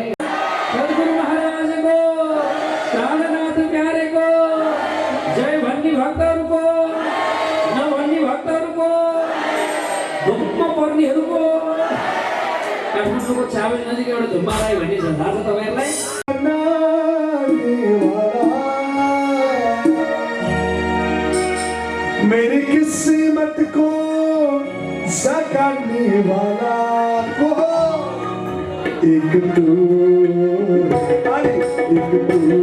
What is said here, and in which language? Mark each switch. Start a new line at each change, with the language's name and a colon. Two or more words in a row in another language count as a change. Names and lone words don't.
Nepali: सद्गुरु महाराजको, प्राणनाथ प्यारेको जय भन्ने भक्तहरूको, नभन्ने भक्तहरूको, धुम्म पर्नेहरूको। काठमाडौँको चाबेल नजिक एउटा धुम्मा राई भन्ने छ, थाहा छ तपाईँहरूलाई?
Hindi: मेरी किस्मत को सकाने वाला को एक तू, अरे एक तू,